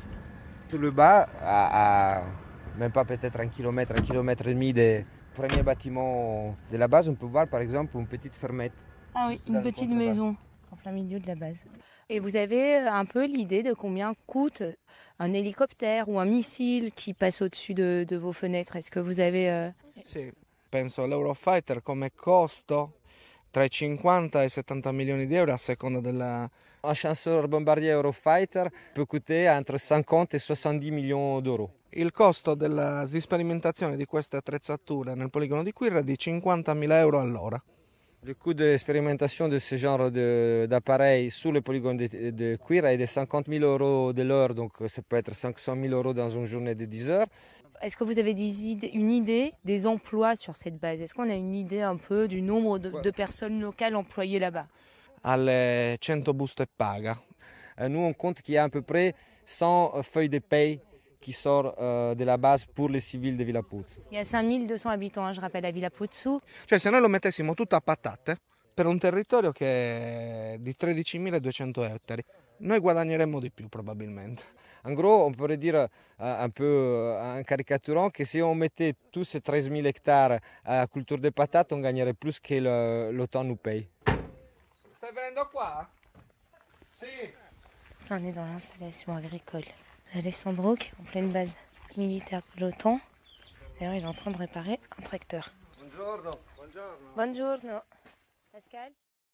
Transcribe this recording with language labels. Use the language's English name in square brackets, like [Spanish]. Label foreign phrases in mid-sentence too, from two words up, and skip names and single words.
[French] Sur le bas, à même pas peut-être un kilomètre et demi des premiers bâtiments de la base, on peut voir par exemple une petite fermette. Ah oui, une petite maison en plein milieu de la base. Et vous avez un peu l'idée de combien coûte un hélicoptère ou un missile qui passe au-dessus de vos fenêtres? Est-ce que vous avez... [Italian] Sì, penso l'Eurofighter come costo tra i 50 e i 70 milioni di euro a seconda della... [French] Un chasseur bombardier Eurofighter peut coûter entre 50 et 70 millions d'euros. [Italian] Il costo di sperimentazione di queste attrezzature nel poligono di Quirra è di 50.000 euro all'ora. [French] Le coût de expérimentation de ce genre d'appareil sur le polygone de Quirra est de 50 000 euros de l'heure, donc ça peut être 500 000 euros dans une journée de 10 heures. Est-ce que vous avez une idée des emplois sur cette base? Est-ce qu'on a une idée un peu du nombre de personnes locales employées là-bas? [Italian] Alle 100 buste paga. [French] Nous, on compte qu'il y a à peu près 100 feuilles de paye qui sortent de la base pour les civils de Villa Puzzu. Il y a 5200 habitants, hein, je rappelle, à Villa Puzzu. [Italian] Cioè, se noi lo mettessimo tutto a patate, per un territorio che è di 13.200 ettari, noi guadagneremmo di più probabilmente. [French] En gros, on pourrait dire un peu en caricaturant que si on mettait tous ces 13 000 hectares à la culture des patates, on gagnerait plus que l'OTAN nous paye. [Italian] Stai venendo qua? Sì. [French] On est dans l'installation agricole. Alessandro qui est en pleine base militaire de l'OTAN. D'ailleurs, il est en train de réparer un tracteur. [Italian] Buongiorno. Buongiorno. Buongiorno. Pascal?